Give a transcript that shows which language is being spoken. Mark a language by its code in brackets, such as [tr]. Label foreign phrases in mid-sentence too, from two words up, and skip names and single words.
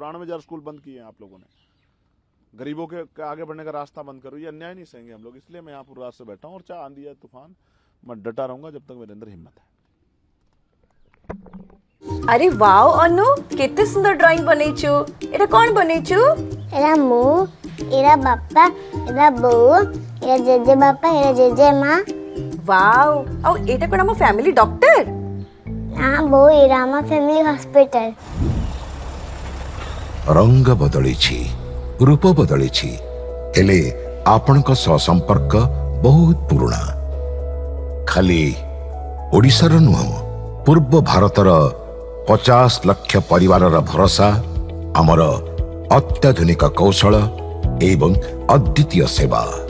[hi] 94,000 स्कूल बंद किए हैं आप लोगों ने, गरीबों के आगे बढ़ने का रास्ता बंद करो, ये अन्याय नहीं सहेंगे हम लोग। इसलिए मैं यहाँ पूरी रात से बैठा हूँ और चाहे आंधी या तूफान, मैं डटा रहूंगा जब तक मेरे अंदर हिम्मत है। [or] ଅରେ ୱାଓ ଅନୁ, କେତେ ସୁନ୍ଦର ଡ୍ରଇଂ ବନେଛୁ। ଏଟା କଣ ବନେଛୁ? ଏଇଟା ମୁ, ଏଇଟା ବାପା, ଏଇଟା ବୋଉ, ଏଇଟା ଜେଜେ ବାପା, ଏଇଟା ଜେଜେ ମାଁ। वाओ, ଆଉ ଏଟା କଣ ଆମ [en] family doctor? [or] ନା ବୋଉ, ଏଇଟା ଆମ [en] family hospital. [or] ରଙ୍ଗ ବଦଳିଛି, ରୂପ ବଦଳିଛି, ହେଲେ ଆପଣଙ୍କ ସହ ସମ୍ପର୍କ ବହୁତ ପୁରୁଣା। ଖାଲି ଓଡ଼ିଶାର ନୁହଁ, ପୂର୍ବ ଭାରତର 50 ଲକ୍ଷ ପରିବାରର ଭରସା, ଆମର ଅତ୍ୟାଧୁନିକ କୌଶଳ ଏବଂ ଅଦ୍ୱିତୀୟ ସେବା।